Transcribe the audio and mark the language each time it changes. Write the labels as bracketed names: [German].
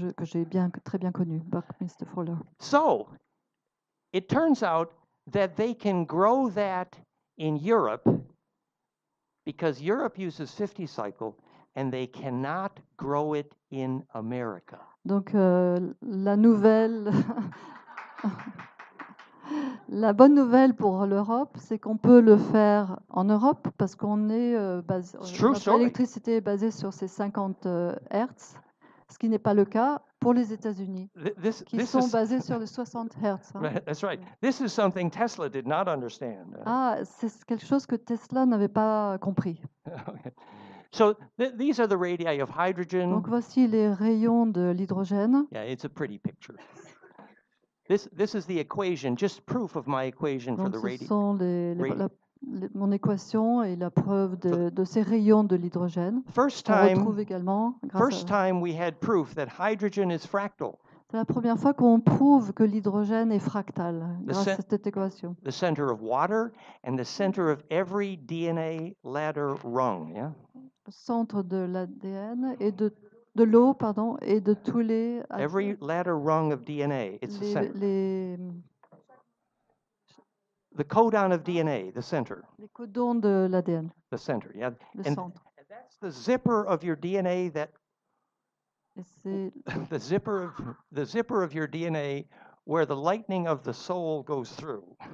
[French] Que j'ai très bien connu, Buckminster Fuller. [English] So, it turns out that they can grow that in Europe because Europe uses 50 cycle and they cannot grow it in America. [French] Donc la nouvelle la bonne nouvelle pour l'Europe, c'est qu'on peut le faire en Europe parce qu'on est notre électricité est basée sur ces 50 Hertz, ce qui n'est pas le cas pour les États-Unis, qui sont basés sur les 60 Hertz. Hein. [English] That's right. This is something Tesla did not understand. [French] C'est quelque chose que Tesla n'avait pas compris. [English] Okay. So these are the radii of hydrogen. [French] Donc voici les rayons de l'hydrogène. [English] Yeah, it's a pretty picture. This is the equation, just proof of my equation for the radii. [French] Ce sont mon équation et la preuve de ces rayons de l'hydrogène. [English] First time we had proof that hydrogen is fractal. [French] C'est la première fois qu'on prouve que l'hydrogène est fractal grâce à cette équation. [English] The center of water and the center of every DNA ladder rung, yeah? [French] Le centre de l'ADN et de l'eau, pardon, et de tous les... [English] Every ladder rung of DNA, it's the center. The codon of DNA, the center. [French] Les codons de l'ADN. [English] The center, yeah. [French] Le centre. [English] And that's the zipper of your DNA that... the zipper of your DNA where the lightning of the soul goes through.